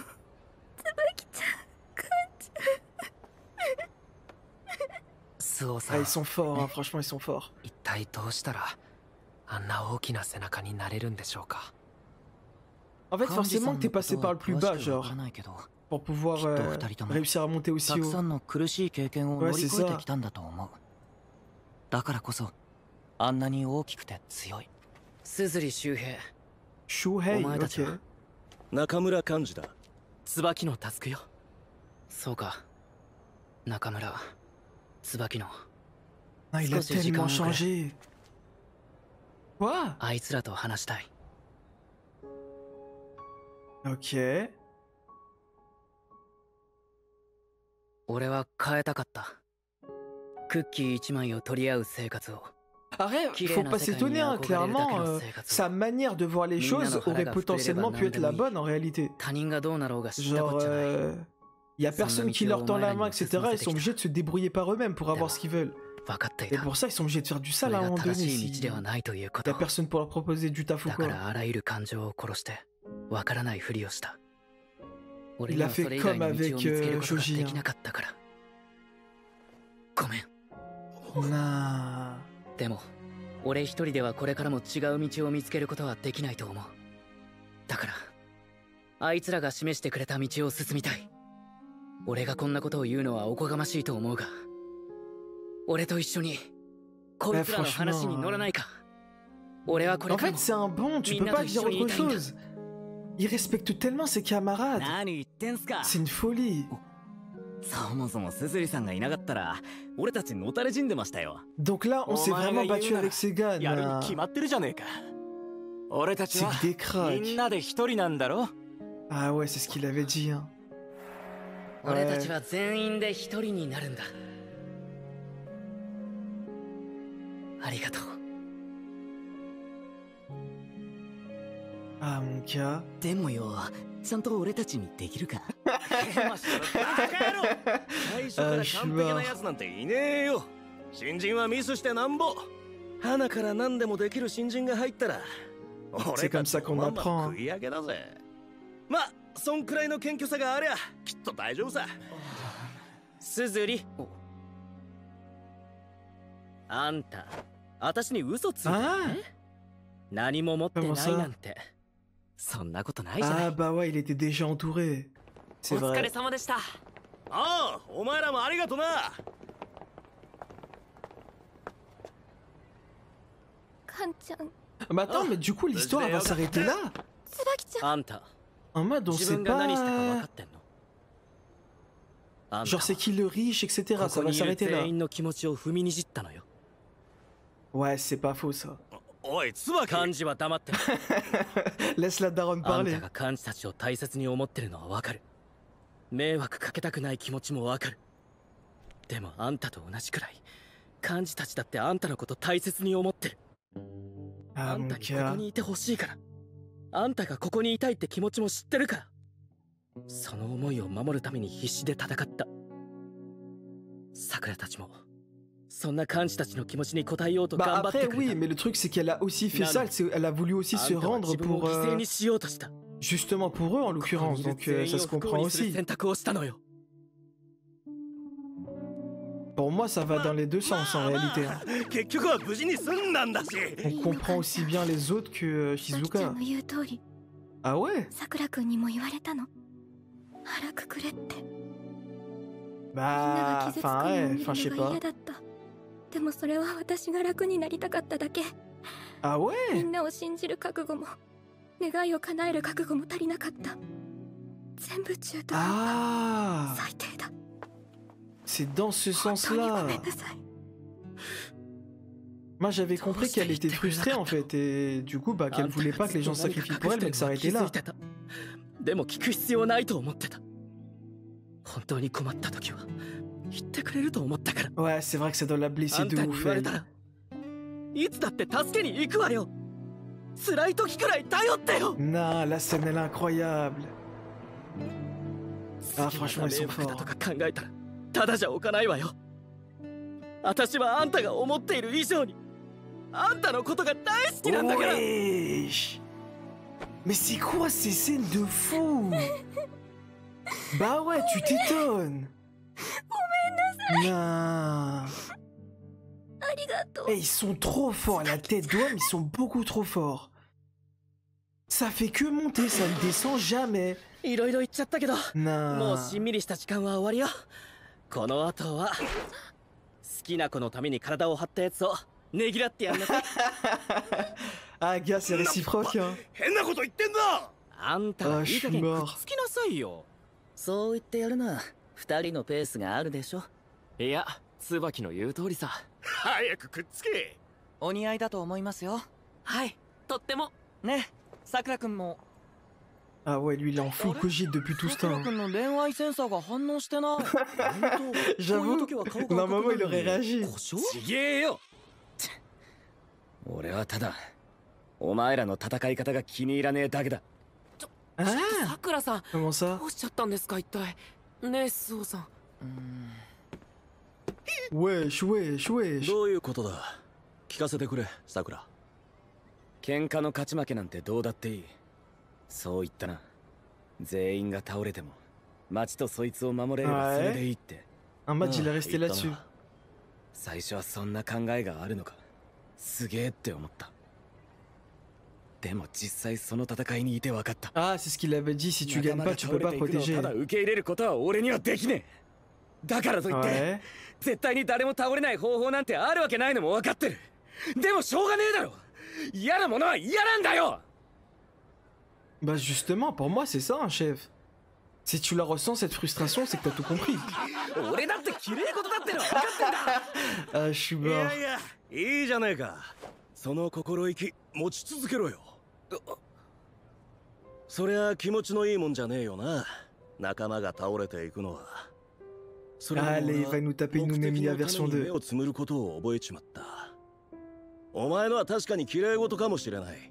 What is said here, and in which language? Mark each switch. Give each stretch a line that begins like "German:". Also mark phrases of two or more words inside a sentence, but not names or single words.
French: Ah ils sont forts, hein, franchement ils sont forts. En fait forcément que t'es passé par le plus bas genre. Pour pouvoir réussir à monter aussi haut. Ouais, c'est ça. Shuhei, ok.
Japanese: 中村幹事だ。椿のタスクよ。そうか。中村、椿の。
French: Ah, il a tellement changé. Quoi?
Japanese: あいつらと話したい。
French: Ok.
Japanese: 俺は変えたかった。クッキー1枚を取り合う生活を。
French: Arrête, faut pas s'étonner, hein, clairement, sa manière de voir les choses aurait potentiellement pu être la bonne en réalité. Genre, y a personne qui leur tend la main, etc. Ils sont obligés de se débrouiller par eux-mêmes pour avoir ce qu'ils veulent. Et pour ça, ils sont obligés de faire du sale à un moment donné. Si y a personne pour leur proposer du taf ou quoi. Il a fait comme avec Shoji. Nah.
Japanese: でも俺一人ではこれからも違う道を見つけることはできないと思う。だからあいつらが示してくれた道を進みたい。俺がこんなことを言うのはおこがましいと思うが、俺と一緒にこいつらの話に乗らないか。俺はこれからも
French: En fait, c'est un bon, tu peux pas dire autre chose. Il respecte tellement ses camarades.
Japanese: 何言ってんすか。
French: C'est une folie.
Japanese: そもそもスズリさんがいなかったら俺たちのたれ死んでましたよ。
French: Donc là, on s'est vraiment battu avec Segan.
Japanese: やるに決まってるじゃねえか。俺たち
French: C'est
Japanese: は
French: que des cracks.
Japanese: みんなで一人なんだろ。
French: Ah ouais, c'est ce qu'il avait dit. Hein.
Japanese: 俺たちは全員で一人になるんだ。ありがとう。
French: Ah mon gars.
Japanese: でもよ、ちゃんと俺たちにできるか。最初から完璧なやつなんていねえよ。新人はミスしてなんぼ。花から何でもできる新人が入ったら、俺たちもまんま食い上げだぜ。まあ、そんくらいの謙虚さがありゃ、きっと大丈夫さ。スズリ。あんた、私に嘘ついたね。何も持ってないなんて。そんなことないじゃない。
French: Ah bah ouais, il était déjà entouré. C'est
Japanese: お疲れ
French: vrai.
Japanese: 様でした。ああ、お前らもありがとな。カンちゃん、
French: Mais attends, mais du coup, l'histoire elle va s'arrêter là.
Japanese: 椿ちゃん。あんた、
French: En mode, on
Japanese: 自
French: sait
Japanese: 分が何したか分か
French: pas.
Japanese: ってんの？あんた
French: Genre, c'est qui le riche, etc.
Japanese: こ
French: Ça
Japanese: こ
French: va
Japanese: にいる
French: s'arrêter là.
Japanese: 全員の気持ちを踏みにじったのよ。
French: Ouais, c'est pas faux ça.
Japanese: おい、椿。幹事は黙ってる。
French: Laisse la daronne
Japanese: あん
French: parler.
Japanese: たが幹事たちを大切に思ってるのは分かる。迷惑かけたくない気持ちも分かる。でもあんたと同じくらい幹事たちだってあんたのこと大切に思ってる。
French: Ah
Japanese: あん
French: mon
Japanese: たにここ
French: gars.
Japanese: にいてほしいから。あんたがここにいたいって気持ちも知ってるから。その思いを守るために必死で戦った。桜たちもそんな幹事たちの気持ちに応えようと
French: Bah
Japanese: 頑張って
French: après
Japanese: くれた。
French: oui, mais le truc c'est qu'elle a aussi fait ça, elle a voulu aussi
Japanese: あ
French: se
Japanese: んたは
French: rendre
Japanese: 自分を
French: pour
Japanese: 犠牲にしようとした。
French: justement pour eux en
Japanese: ここ
French: l'occurrence,
Japanese: にいる
French: donc
Japanese: 全員
French: ça
Japanese: を
French: se
Japanese: 不
French: comprend
Japanese: 幸にする
French: aussi.
Japanese: 選択をしたのよ。
French: Pour moi ça va dans les deux sens en réalité. Hein.
Japanese: 結局は無事に済んだんだし。
French: On comprend aussi bien les autres que
Japanese: 椿ちゃ
French: Shizuka.
Japanese: んの言う通り、
French: Ah ouais?
Japanese: さくらくんにも言われたの。腹くくれって。みんな
French: Bah,
Japanese: が傷つく
French: enfin
Japanese: のを
French: ouais,
Japanese: 見
French: enfin je
Japanese: る
French: sais
Japanese: のが
French: pas.
Japanese: 嫌だった。でもそれは私が楽になりたかっただけ。
French: Ah
Japanese: み
French: ouais?
Japanese: んなを信じる覚悟も、願いを叶える覚悟も足りなかった。全部中途半端。
French: Ah,
Japanese: 最低だ。
French: c'est dans ce
Japanese: 本当にご
French: sens-là.
Japanese: めんなさい。
French: Moi j'avais compris qu'elle était frustrée en fait et du coup bah qu'elle voulait pas que les gens se sacrifient pour elle mais que ça arrêtait là.
Japanese: でも聞く必要ないと思ってた。本当に困った時は言ってくれると思ったから。
French: Ouais, c'est vrai que ça doit la
Japanese: あ
French: blesser
Japanese: ん
French: de
Japanese: たに
French: ouf
Japanese: 言われ
French: elle.
Japanese: たらいつだって助けに行くわよ。辛い時くらい頼ってよ。
French: Non, la scène elle est incroyable. Ah, franchement, ils sont
Japanese: 迷惑だ
French: forts.
Japanese: とか考えたらただじゃおかないわよ。私はあんたが思っている以上にあんたのことが大好きなんだから。
French: Wesh. Mais c'est quoi ces scènes de fou? Bah ouais, tu t'étonnes. Non.
Japanese: ありがとう。
French: Eh, ils sont trop forts, la tête d'homme, ils sont beaucoup trop forts. Ça fait que monter, ça ne descend jamais.
Japanese: いろいろ言っちゃったけど、も
French: Non.
Japanese: うしんみりした時間は終わりよ。この後は好きな子のために体を張ったやつをねぎらってやんなさい。
French: Ah, gars, c'est réciproque, hein.
Japanese: 変なこと言ってんな。あんたはいい加減くっつきなさいよ。そう言ってやるな。二人のペースがあるでしょ。いや、椿の言う通りさ。早くくっつけ。お似合いだと思いますよ。はい、とっても。ね、さくらくんも。
French: Ah ouais, lui, il est en full cogite depuis tout ce
Japanese: さくら
French: temps.
Japanese: くんの恋愛センサーが反応してない。
French: J'avoue, normalement, il aurait réagi.
Japanese: ちげえよ。俺はただお前らの戦い方が気に入らねえだけだ。
French: Ah,
Japanese: さくらさん、
French: comment ça?
Japanese: どうしちゃったんですか一体。ねえ、スオさん。
French: Wesh, wesh, wesh.
Japanese: どういうことだ。聞かせてくれ、さくら。喧嘩の勝ち負けなんてどうだっていい。そう言ったな。全員が倒れても町とそいつを守れればそれでいいって。
French: Un match, il est resté
Japanese: 言った
French: là-dessus.
Japanese: な。最初はそんな考えがあるのか。すげえって思った。でも実際その戦いにいて分かった。
French: Ah, c'est ce qu'il avait dit, si tu gagnes pas, tu peux pas protéger.
Japanese: ただ受け入れることは俺にはできねえ。だからといって、
French: Ouais.
Japanese: 絶対に誰も倒れない方法なんてあるわけないのも分かってる。でもしょうがねえだろ。嫌なものは嫌なんだよ。
French: Bah justement, pour moi c'est ça un chef. Si tu la ressens cette frustration, c'est que t'as tout compris. Ah, je suis mort.
Japanese: いいじゃねえか。その心意気持ち続けろよ。そりゃ気持ちのいいもんじゃねえよな。仲間が倒れていくのは。
French: Allez, il va nous taper une Nemia version 2.
Japanese: 目をつむることを覚えちまった。お前のは確かに綺麗事かもしれない。